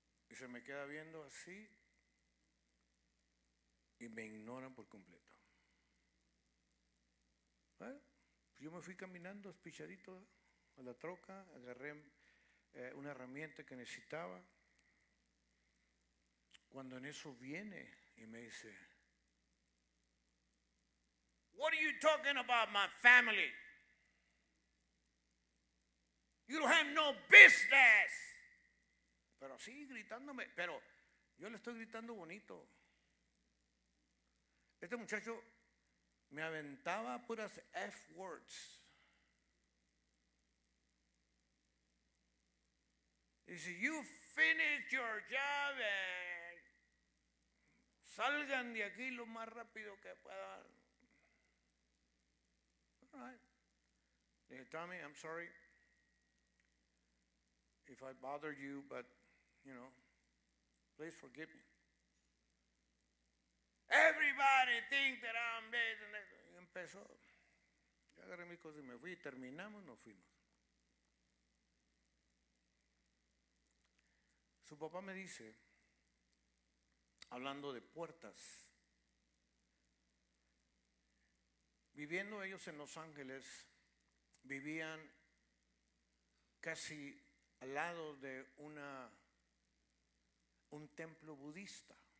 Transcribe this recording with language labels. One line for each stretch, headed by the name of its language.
Spanish: Y se me queda viendo así y me ignoran por completo. Yo me fui caminando espichadito a la troca, agarré una herramienta que necesitaba. Cuando en eso viene y me dice,
English: "What are you talking about my family? You don't have no business."
Spanish: Pero así gritándome, pero yo le estoy gritando bonito. Este muchacho me aventaba puras F words. Dice,
English: "You finish your job and
Spanish: salgan de aquí lo más rápido que puedan."
English: All right.
Spanish: Le dije,
English: "Tommy, I'm sorry if I bothered you, but, please forgive me. Everybody thinks that I'm this and that."
Spanish: Y empezó. Yo agarré mis cosas y me fui y terminamos, nos fuimos. Su papá me dice, hablando de puertas, viviendo ellos en Los Ángeles, vivían casi al lado de un templo budista.